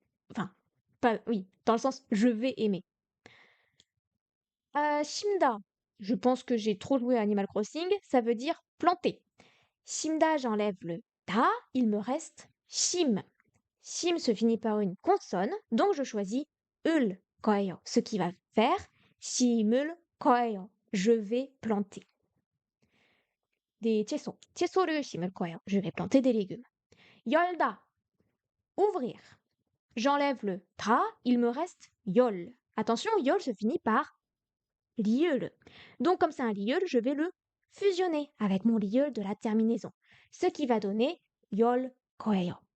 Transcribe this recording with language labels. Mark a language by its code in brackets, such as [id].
[fr] Enfin, pas, oui, dans le sens je vais aimer. Shimda, je pense que j'ai trop joué à Animal Crossing, ça veut dire planter. Shimda, j'enlève le ta, il me reste shim. Shim se finit par une consonne, donc je choisis ul koeyo, ce qui va faire [ko] shimul koeyo, [fr] je vais planter. [ko] Des 채소, 채소를 심을 거예요. [fr] Je vais planter des légumes. 열다, ouvrir. J'enlève le ta, il me reste yol. Attention, yol se finit par liul. Donc comme c'est un liul, je vais le fusionner avec mon liul de la terminaison, ce qui va donner yol koeyo.